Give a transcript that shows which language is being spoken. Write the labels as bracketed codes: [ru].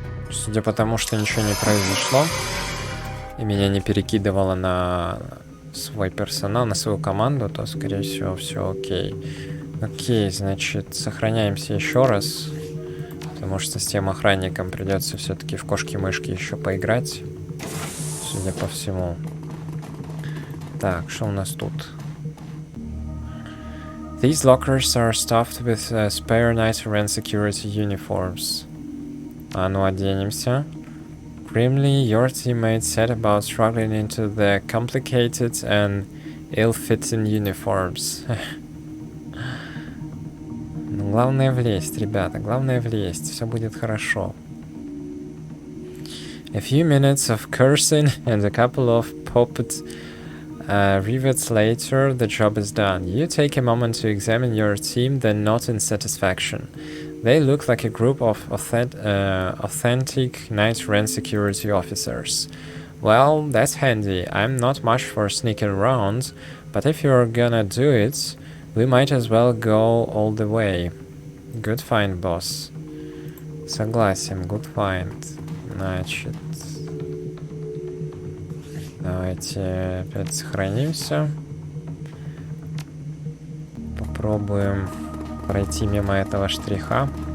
[ru] Судя по тому, что ничего не произошло, и меня не перекидывало на свой персонал, на свою команду, то, скорее всего, все окей. Окей, значит, сохраняемся еще раз, потому что с тем охранником придется все-таки в кошки-мышки еще поиграть, судя по всему. Так, что у нас тут? [en] These lockers are stuffed with spare night-rent security uniforms. [ru] А ну, оденемся. [en] Grimly, your teammates set about struggling into the complicated and ill-fitting uniforms. [ru] Ну, главное влезть, ребята, главное влезть. Все будет хорошо. [en] A few minutes of cursing and a couple of popped rivets later, the job is done. You take a moment to examine your team, then nod in satisfaction. They look like a group of authentic night-rent security officers. Well, that's handy. I'm not much for sneaking around, but if you're gonna do it, we might as well go all the way. Good find, boss. [ru] Согласен, [en] good find. [ru] Значит, давайте опять сохранимся. Попробуем пройти мимо этого штриха.